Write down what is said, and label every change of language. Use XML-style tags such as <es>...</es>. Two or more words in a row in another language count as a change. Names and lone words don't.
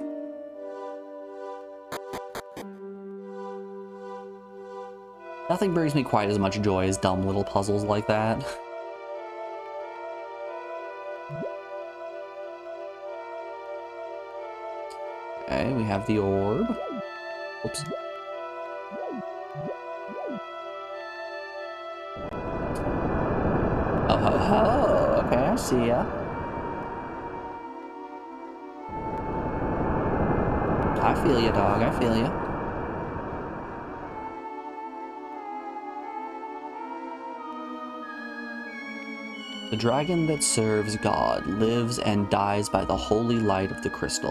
<en>Nothing brings me quite as much joy as dumb little puzzles like that. Okay, we have the orb. Oops. Oh ho ho! Okay, I see ya. I feel ya, dog. I feel ya. The dragon that serves God lives and dies by the holy light of the crystal.</en>